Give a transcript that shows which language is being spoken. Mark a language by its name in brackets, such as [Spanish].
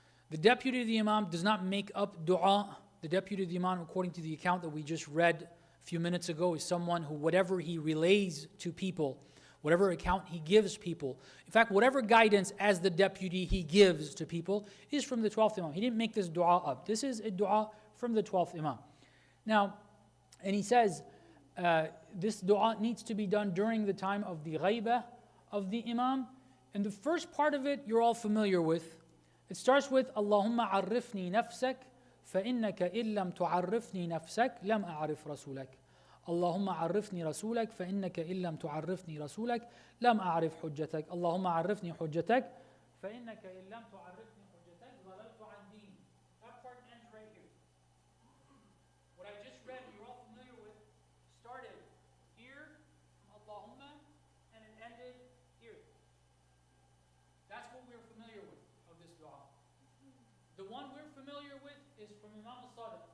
[English] The deputy of the Imam does not make up dua. The deputy of the Imam, according to the account that we just read a few minutes ago, is someone who whatever he relays to people, whatever account he gives people, in fact, whatever guidance as the deputy he gives to people is from the 12th Imam. He didn't make this dua up. This is a dua from the 12th Imam. Now, and he says, this dua needs to be done during the time of the ghaibah of the Imam. And the first part of it you're all familiar with. It starts with [Arabic] Allahumma arifni nafsak فإنك إن لم تعرفني نفسك لم أعرف رسولك. اللهم عرفني رسولك فإنك إن لم تعرفني رسولك لم أعرف حجتك. اللهم عرفني حجتك فإنك إن لم تعرفني حجتك ضللت عن ديني. [English] That part ends right here. What I just read, you're all familiar with, started here, Allahumma, and it ended here. That's what we're familiar with of this dua. The one we're familiar with is from Imam al-Sadiq.